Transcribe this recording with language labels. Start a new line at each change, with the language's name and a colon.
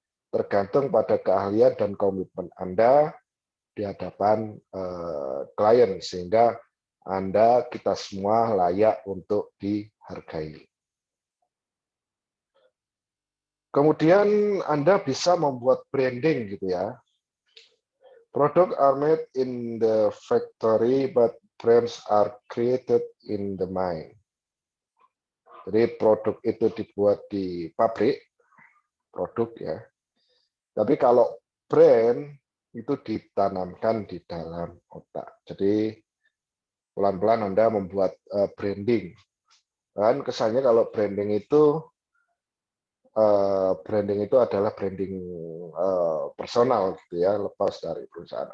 Indonesian: Tergantung pada keahlian dan komitmen Anda di hadapan klien, sehingga kita semua layak untuk dihargai. Kemudian Anda bisa membuat branding gitu ya.
English: Product are made in the factory, but brands are created in the mind.
Indonesian: Jadi produk itu dibuat di pabrik, produk ya. Tapi kalau brand itu ditanamkan di dalam otak. Jadi pelan-pelan Anda membuat branding. Dan kesannya kalau branding itu adalah branding personal gitu ya, lepas dari perusahaan.